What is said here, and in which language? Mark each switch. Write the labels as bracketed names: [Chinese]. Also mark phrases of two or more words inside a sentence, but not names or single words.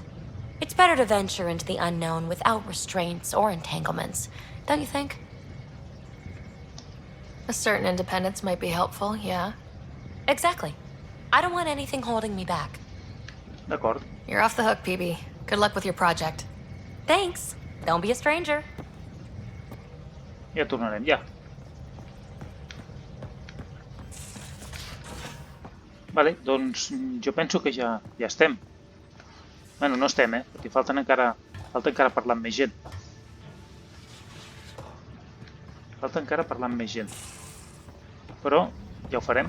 [English] It's better to venture into the unknown without restraints or entanglements, don't you think? A certain independence might be helpful, yeah. Exactly. I don't want anything holding me back. [Catalan] D'acord. [English] You're off the hook, Peebee. Good luck with your project. Thanks. Don't be a stranger. [Catalan] Ja tornarem, ja. Vale, doncs jo penso que ja estem. Bueno, no estem, perquè falta encara parlar amb més gent. Però ja ho farem.